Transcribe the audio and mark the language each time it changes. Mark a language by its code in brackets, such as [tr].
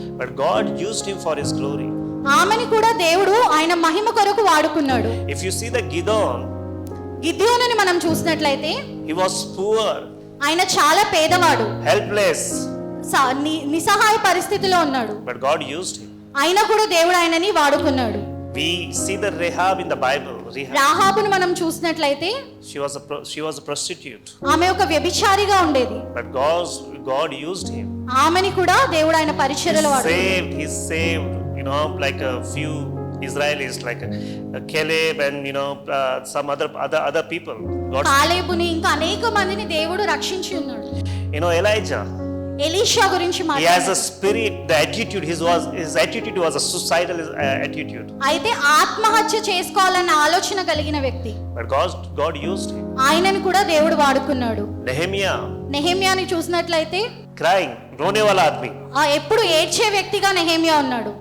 [en] But God used him for his glory. [te] ఆమెని కూడా దేవుడు ఆయన మహిమ కొరకు వాడుకున్నాడు. [en] If you see the [te] గిద్యోనుని మనం చూసినట్లయితే, [en] he was poor. [te] ఆయన చాలా పేదవాడు, [en] helpless. [te] నిస్సహాయ పరిస్థితిలో ఉన్నాడు. [en] But God used him. [te] అయినా కూడా దేవుడు ఆయనని వాడుకున్నాడు. [en] We see the Rahab in the Bible. [te] రాహాబును మనం చూసినట్లయితే, [en] she was a prostitute. [te] ఆమె ఒక వ్యభిచారిగా ఉండేది. [en] But God used him. [te] ఆమెని కూడా దేవుడు ఆయన పరిచర్యలో వాడాడు. [en] He saved, like a few Israelis, like Caleb and some other people. [te] కాలేబుని ఇంకా అనేక మందిని దేవుడు రక్షించి ఉన్నాడు. [en] Elijah. [te] ఎలీషా గురించి [en] He has a spirit, the attitude, his attitude was a suicidal attitude. [te] అయితే ఆత్మహత్య చేసుకోవాలన్న ఆలోచన కలిగిన వ్యక్తి. [en] But God used him. [te] ఆయనను కూడా దేవుడు వాడుకున్నాడు. నెహెమ్యాని చూసినట్లయితే, [en] crying, [hi] రోనే వాలా ఆద్మీ, [te] ఎప్పుడు ఏడ్చే వ్యక్తిగా నెహెమ్యా ఉన్నాడు.